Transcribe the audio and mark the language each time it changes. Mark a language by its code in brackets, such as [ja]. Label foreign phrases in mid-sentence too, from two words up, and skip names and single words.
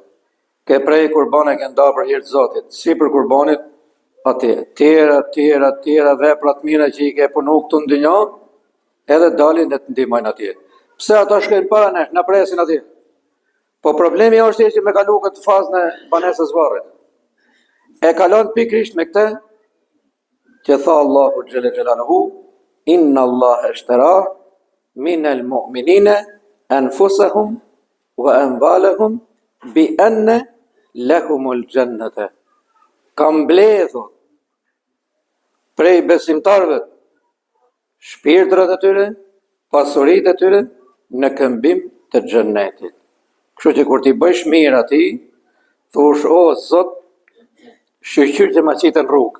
[sq] Ke prej kurbane ke nda për hir të Zotit, si për kurbanit, atje, tjera vepra të mira që i ke punu këtu në dynjë, edhe dalin dhe të ndihmojnë atje. Pse ata shkojnë para nesh, na presin atje. Po problemi është që me kalu këtë fazën e banesës varrit. E kalon pikrisht me këtë që tha Allahu [ar] جل جلاله, إن الله اشترى من المؤمنين أنفسهم وأموالهم بأن لهم الجنة. [sq] Kam mbledhur prej besimtarëve shpirtrat e tyre, pasuritë e tyre në këmbim të xhennetit. Kështu që kur ti bësh mirë ati, thush, o Zot, shqyr që ma qitën rrugët.